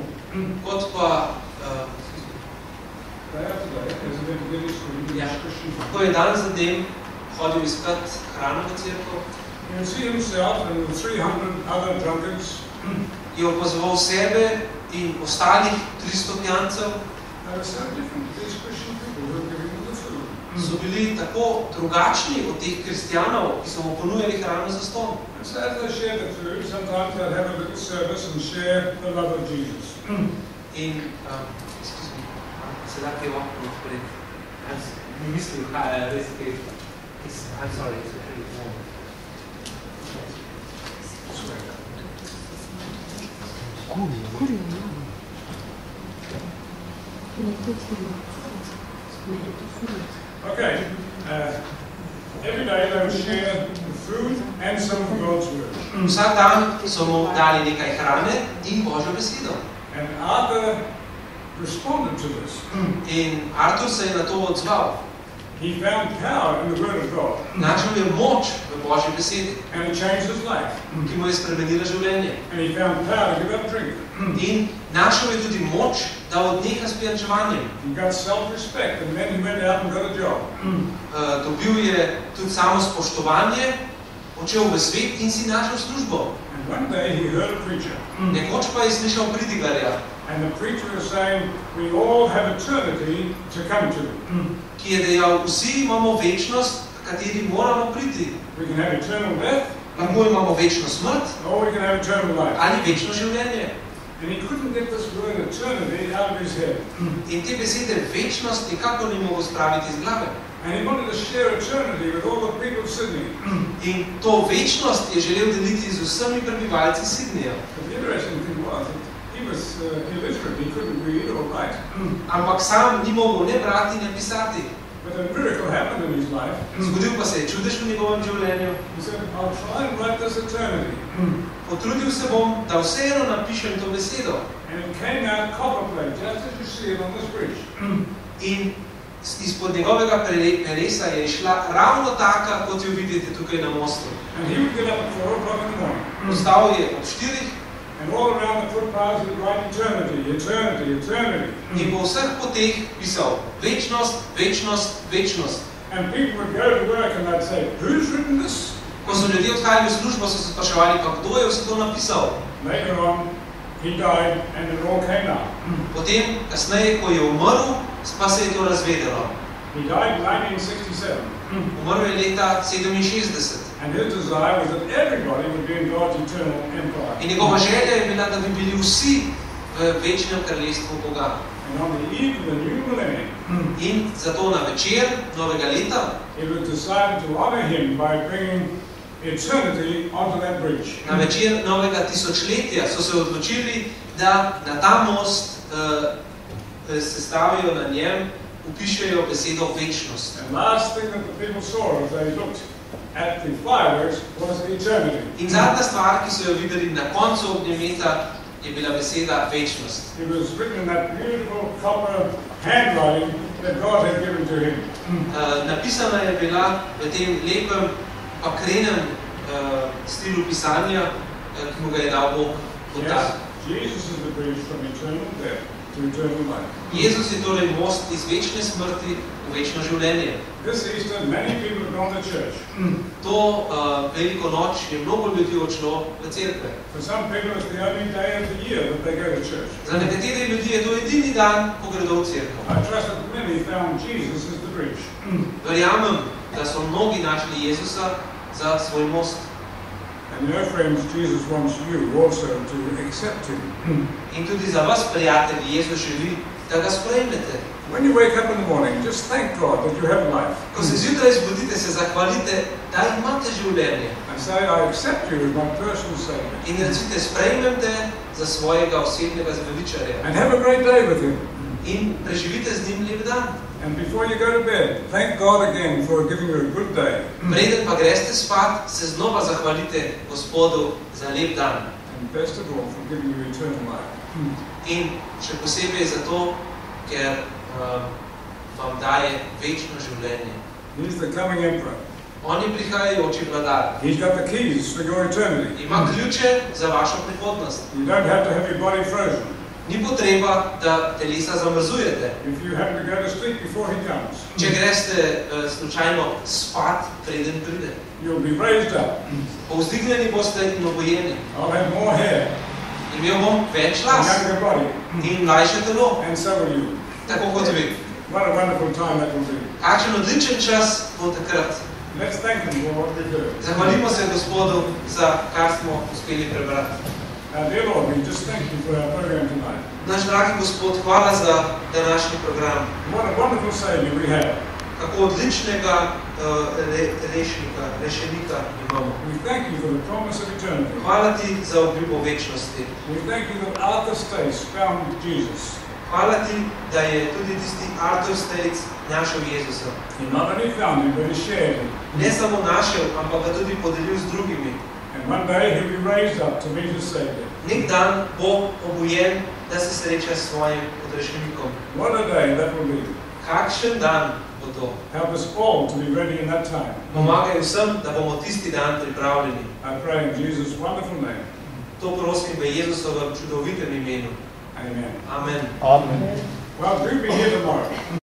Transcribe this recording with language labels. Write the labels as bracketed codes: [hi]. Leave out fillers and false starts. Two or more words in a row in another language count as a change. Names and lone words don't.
[sl] Kot pa [en] Day after day, as he went to get his food in this Christian hall. [sl] ko je dan za dnem hodil iskat hrano v cerkev, [en] He would see himself and the 300 other drunkards. [sl] je opazoval sebe in ostalih 300 pijancev, [en] They were so different, these Christian people who were giving him the food. [sl] so bili tako drugačni od teh kristjanov, ki so mu ponujali hrano za ston. [en] And so as they shared the food, sometimes they'd have a little service and share the love of Jesus. In, excuse me, [sl] se da kaj ovako odpred? Mi mislim, kaj je res kaj? [en] I'm sorry, it's a pretty warm. Okay, every day they would share the food and some of God's word. [sl] Vsak dan so mu dali nekaj hrane in Božjo besedo. [en] And Arthur responded to this. [sl] In Artur se je na to odzval. [en] He found power in the word of God. [sl] Našel je moč v Božji besedi, [en] And it changed his life. [sl] ki mu je spremenila življenje. [en] And he found power to give up drink. [sl] In našel je tudi moč, da odneha s pijančevanjem. [en] He got self-respect, and then he went out and got a job. [sl] Dobil je tudi samo spoštovanje, odšel v svet in si našel službo. [en] And one day he heard a preacher. [sl] Nekoč pa je slišal pridigarja, [en] And the preacher was saying, we all have eternity to come to. [sl] ki je dejal, vsi imamo večnost, kateri moramo priti. [en] We can have eternal death, [sl] Lahko imamo večno smrt [en] or we can have eternal life. [sl] ali večno življenje. [en] And he couldn't get this word eternity out of his head. [sl] In te besede večnost nikako ni mogel spraviti iz glave. [en] And he wanted to share eternity with all the people of Sydney. [sl] In to večnost je želel deliti z vsemi prebivalci Sydneyja. [en] But the interesting thing was that he was illiterate, he couldn't read or write. [sl] Ampak sam ni mogel ne brati, ne pisati. [en] But a miracle happened in his life. [sl] Zgodil pa se je čudež v njegovem življenju. [en] He said, I'll try and write this eternity. [sl] Potrudil se bom, da vseeno napišem to besedo. [en] And it came out copperplate, just as you see it on this bridge. [sl] In izpod njegovega peresa je išla ravno taka, kot jo vidite tukaj na mostu. [en] And he would get up at 4 o'clock in the morning. [sl] Vstal je ob 4 [en] And all around the footpaths would write eternity, eternity, eternity. [sl] in po vseh poteh pisal večnost, večnost, večnost. [en] And people would go to work and they'd say, who's written this? [sl] Ko so ljudje odhajali v službo, so se spraševali, pa kdo je vse to napisal? [en] Later on, he died and it all came out. [sl] Potem, kasneje, ko je umrl, pa se je to razvedelo. [en] He died in 1967. [sl] Umrl je leta 67. [en] And his desire was that everybody would be in God's eternal empire. [sl] In njegova želja je bila, da bi bili vsi v večnem kraljestvu Boga. [en] And on the eve of the new millennium, [sl] In zato na večer novega leta [en] it was decided to honor him by bringing eternity onto that bridge. [sl] na večer novega tisočletja so se odločili, da na ta most se stavijo na njem, upišejo besedo večnost. [en] And last thing that the people saw as they looked at the fireworks was eternity. [sl] In zadnja stvar, ki so jo videli na koncu ognjemeta, je bila beseda večnost. [en] It was written in that beautiful copper handwriting that God had given to him. [sl] Napisana je bila v tem lepem pakrenem stilu pisanja, ki mu ga je dal Bog kot tak. [en] Jesus is the bridge from eternal death to eternal life. [sl] Jezus je torej most iz večne smrti v večno življenje. [en] This Easter, many people have gone to church. [sl] To veliko noč je mnogo ljudi odšlo v cerkve. [en] For some people, it's the only day of the year that they go to church. [sl] Za nekatere ljudi je to edini dan, ko gredo v cerkev. [en] I trust that many found Jesus as the bridge. [sl] Verjamem, da so mnogi našli Jezusa za svoj most. [en] And you know, friends, Jesus wants you also to accept him. [sl] In tudi za vas, prijatelji, Jezus želi, da ga sprejmete. [en] When you wake up in the morning, just thank God that you have life. [sl] Ko se zjutraj zbudite, se zahvalite, da imate življenje. [en] And say, I accept you as my personal Savior. [sl] In recite, sprejmem te za svojega osebnega zveličarja. [en] And have a great day with him. [sl] In preživite z njim lep dan. [en] And before you go to bed, thank God again for giving you a good day. [sl] Preden pa greste spat, se znova zahvalite Gospodu za lep dan. [en] And best of all, for giving you eternal life. [sl] In še posebej zato, ker vam daje večno življenje. [en] He's the coming emperor. [sl] On je prihajajoči vladar. [en] He's got the keys for your eternity. [sl] Ima ključe za vašo prihodnost. [en] You don't have to have your body frozen. [sl] Ni potreba, da telesa zamrzujete. [en] If you happen to go to sleep before he comes, [sl] Če greste slučajno spat, preden pride. [en] you'll be raised up. [sl] Povzdignjeni boste in obojeni. [en] I'll have more hair, [sl] Imel bom več a las [en] younger body, [sl] in mlajše telo, [en] and so will you. [sl] tako kot vi. [en] What a wonderful time that will be. [sl] Kakšen odličen čas bo takrat. [en] Let's thank him for what we've heard. [sl] Zahvalimo se Gospodu za kar smo uspeli prebrati. [en] Dear Lord, we just thank you for our program tonight. [sl] Naš dragi Gospod, hvala za današnji program. [en] What a wonderful Savior we have. [sl] Kako odličnega rešenika imamo. [en] We thank you for the promise of eternity. [sl] Hvala ti za obljubo večnosti. [en] We thank you that Arthur Stace found Jesus. [sl] Hvala ti, da je tudi tisti Arthur Stace našel Jezusa. [en] He not only found him, but he shared him. [sl] Ne samo našel, ampak ga tudi podelil z drugimi. [en] And one day he'll be raised up to meet his Savior. [sl] Nek dan bo obujen, da se sreča s svojim odrešenikom. [en] What a day that will be. [sl] Kakšen dan bo to? [en] Help us all to be ready in that time. [sl] Pomagaj vsem, da bomo tisti dan pripravljeni. [en] I pray in Jesus' wonderful name. [sl] To prosim v Jezusovem čudovitem imenu. [en] Amen. [sl] Amen. Amen. [en] Well, do be here tomorrow.